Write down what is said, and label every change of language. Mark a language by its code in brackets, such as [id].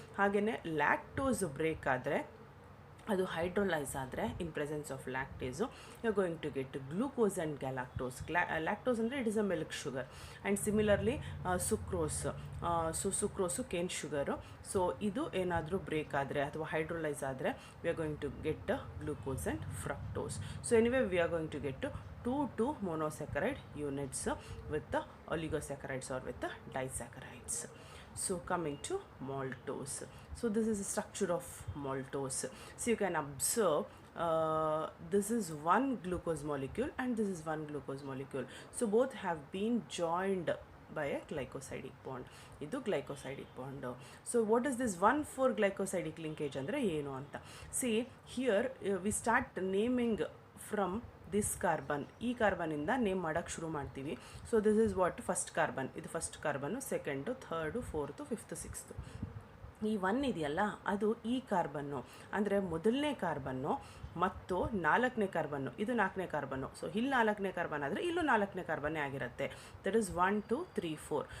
[kn] ಹಾಗೆಯೇ lactose break ಆದರೆ, ಅದು ಹೈಡ್ರೋಲೈಸ್ ಆದರೆ [en] In presence of lactase you are going to get glucose and galactose. [kn] Lactose ಅಂದರೆ [en] It is a milk sugar. And similarly sucrose, sucrose cane sugar. So [kn] ಇದು ಏನಾದರೂ break ಆದರೆ ಅಥವಾ ಹೈಡ್ರೋಲೈಸ್ ಆದರೆ [en] We are going to get glucose and fructose. So anyway we are going to get 2 monosaccharide units with the oligosaccharides or with the disaccharides. So coming to maltose. So this is the structure of maltose. So you can observe this is one glucose molecule and this is one glucose molecule. So both have been joined by a glycosidic bond. [kn] Idu [en] glycosidic bond. So what is this 1,4 glycosidic linkage [kn] andre enu anta? [en] See here we start naming from this carbon. [kn] ಈ ಕಾರ್ಬನಿಂದ name ಮಾಡೋಕ್ಕೆ ಶುರು ಮಾಡ್ತೀವಿ. [en] So this is what first carbon. [kn] ಇದು first carbon, second, third, fourth, fifth, sixth. ಈ 1 ಇದೆಯಲ್ಲ ಅದು ಈ carbon, ಅಂದರೆ ಮೊದಲನೇ ಕಾರ್ಬನ್ನು ಮತ್ತು 4ನೇ ಕಾರ್ಬನ್ನು. ಇದು 4ನೇ ಕಾರ್ಬನ್ನು. ಸೊ ಇಲ್ಲಿ 4ನೇ ಕಾರ್ಬನ್ ಆದರೆ ಇಲ್ಲೂ 4ನೇ ಕಾರ್ಬನ್ನೇ ಆಗಿರುತ್ತೆ. [en] That is 1 2 3 4.